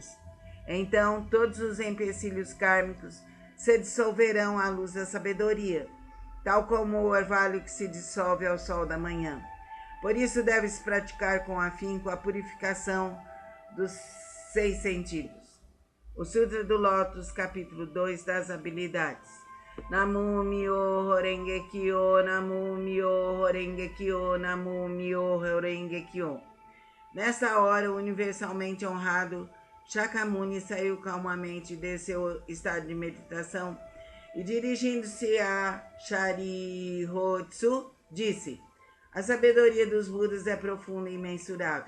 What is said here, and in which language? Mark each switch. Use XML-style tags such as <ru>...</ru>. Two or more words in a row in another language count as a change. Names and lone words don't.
<pt>Então, todos os empecilhos kármicos se dissolverão à luz da sabedoria, tal como o orvalho que se dissolve ao sol da manhã. Por isso deves praticar com afinco a purificação dos 6 sentidos. O Sutra do Lótus, capítulo 2 das habilidades.</pt> <ja>南無妙法蓮華経、南無妙法蓮華経、南無妙法蓮華経.</ja> <pt>Nessa hora, universalmente honrado, Shakyamuni saiu calmamente de seu estado de meditação e, dirigindo-se a Shariotsu, disse: a sabedoria dos Budas é profunda e imensurável.</pt>